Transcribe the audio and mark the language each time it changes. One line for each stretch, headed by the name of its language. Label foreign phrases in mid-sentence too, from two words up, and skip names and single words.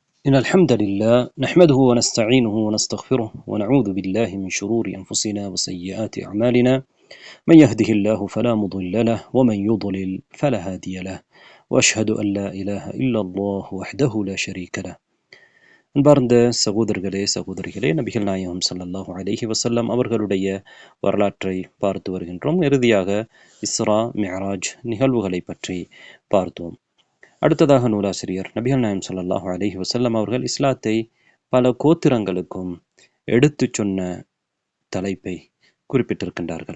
Arabic: إن الحمد لله نحمده ونستعينه ونستغفره ونعوذ بالله من شرور أنفسنا وسيئات أعمالنا من يهده الله فلا مضل له ومن يضلل فلا هادي له وأشهد أن لا إله إلا الله وحده لا شريك له.
Tamil: அன்பார்ந்த சகோதரர்களே சகோதரிகளே, நபிகள் நாயகம்
Arabic: صلى الله عليه وسلم
Tamil: அவர்களுடைய வரலாற்றை பார்த்து வருகின்றோம். இறுதியாக இஸ்ரா மிஅராஜ் நிகழ்வுகளை பற்றி பார்த்தோம். அடுத்ததாக நூலாசிரியர் நபிகள் நாயகம்
Arabic: صلى الله عليه وسلم
Tamil: அவர்கள் இஸ்லாத்தை பல கோத்திரங்களுக்கும் எடுத்துச் சொன்ன தலைப்பை குறிப்பிட்டிருக்கின்றார்கள்.